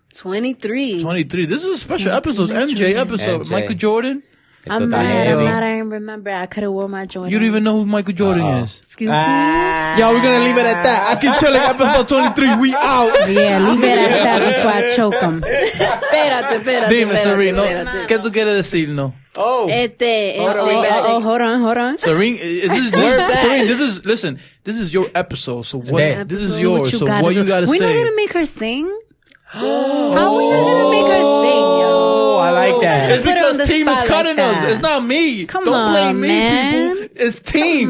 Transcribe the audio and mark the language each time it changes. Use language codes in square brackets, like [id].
[en] 23. This is a special episode. MJ episode. Michael Jordan. I'm mad. I didn't remember. I could have worn my Jordan. You don't even know who Michael Jordan is. Excuse me? Y'all, we're gonna leave it at that. Aqui Chillin, episode 23. We out. Yeah, leave it at that before I choke him. [es] Espérate. Dime, Seryne, ¿qué tú quieres decir, no? [en] Hold on. Seryne, this is your episode. So this is yours. So what you gotta say? We're not gonna make her sing. How are we not gonna make her sing, yo? I like that. It's because team is cutting us. It's not me. Don't blame me, people. It's team.